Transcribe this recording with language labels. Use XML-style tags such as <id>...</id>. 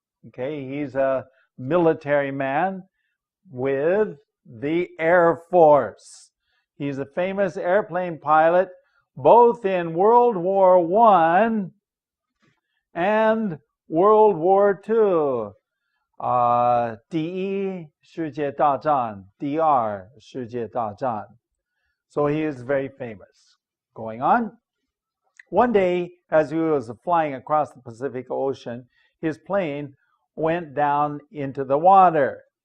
<en>Okay, he's a military man with the Air Force. He's a famous airplane pilot both in World War I and World War II.</en> <zh>第一世界大战，第二世界大战。</zh> <en>So he is very famous. Going on. One day, as he was flying across the Pacific Ocean, his plane went down into the water.</en>